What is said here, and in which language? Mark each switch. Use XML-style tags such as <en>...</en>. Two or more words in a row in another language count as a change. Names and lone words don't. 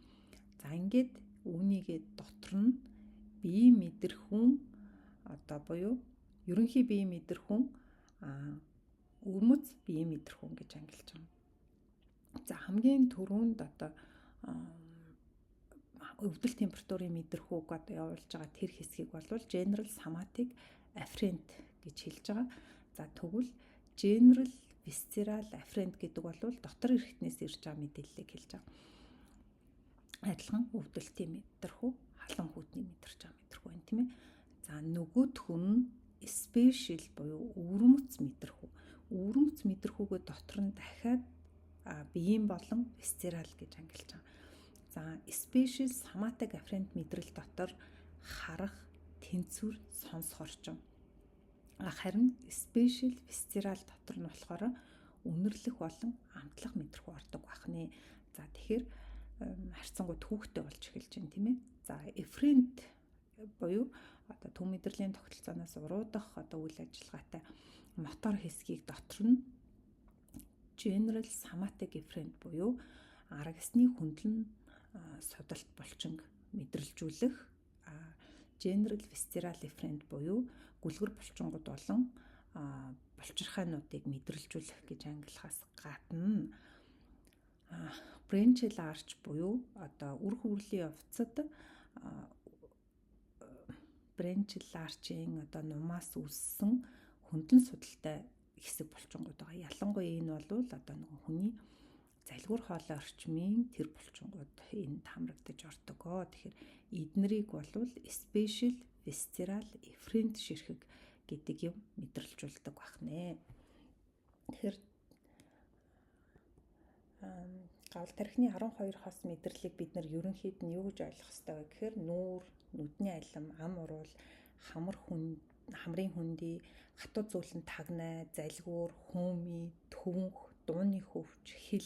<mn>За ингээд үүнийгээ дотор нь биеийн мэдрэхүүн буюу ерөнхий биеийн мэдрэхүүн өвмөц биеийн мэдрэхүүн гэж ангилж байгаа. За хамгийн түрүүнд өвдөл температурын мэдрэхүүг явуулж байгаа тэр хэсгийг бол</mn> <en>general somatic afferent</en> <mn>гэж хэлж байгаа. За тэгвэл</mn> <en>general visceral afferent</en> <mn>гэдэг бол дотор ирэхтнээс ирж байгаа мэдээллийг хэлж байгаа. Адилхан өвдөлтийн мэдрэхүү, халан хүйтний мэдэрч байгаа мэдрэхүү байна тийм ээ. За нөгөөх нь special буюу өвөрмөц мэдрэхүү. Өвөрмөц мэдрэхүүгээ дотор нь дахиад биеийн болон visceral гэж ангилж байгаа. За</mn> <en>special somatic afferent</en> <mn>мэдрэл дотор харах, тэнцвэр, сонсох орчин. Харин</mn> <en>special visceral</en> <mn>дотор нь болохоор үнэрлэх болон амтлах мэдрэхүү ордог байна. За тэгэхээр харьцангуй төвөгтэй болж эхэлж байна тийм ээ. За efferent буюу төв мэдрэлийн тогтолцооноос уруудах үйл ажиллагаатай мотор хэсгийг дотор нь</mn> <en>general somatic efferent</en> <mn>буюу аргасны хөндлөн судалт булчинг мэдрэлжүүлэх</mn> <en>general visceral efferent</en> <mn>буюу гүлгэр булчингууд болон булчирхайнуудыг мэдрэлжүүлэх гэж ангилахаас гадна</mn> <en>branchial arch</en> <mn>буюу үр хөврөлийн явцад</mn> <en>branchial arch-</en> <mn>ийн нумаас үүссэн хөндлөн судалтай хэсэг булчингууд байгаа. Ялангуяа энэ бол нөгөө хүний залгуур хоолой орчмын тэр булчингууд энд хамрагдаж ордог. Тэгэхээр эднэрийг бол</mn> <en>special visceral efferent</en> <mn>ширхэг гэдэг юм мэдрэлжүүлдэг байна. Тэгэхээр гавл тархины 12 хос мэдрэлийг бид нар ерөнхийд нь юу гэж ойлгох ёстой вэ гэхээр нүүр, нүдний алим, ам уруул, хамрын хөндөй, хатуу зүйлэн тагнай, залгуур, хөөмий, төвөнх, дууны хөвч, хил.</mn>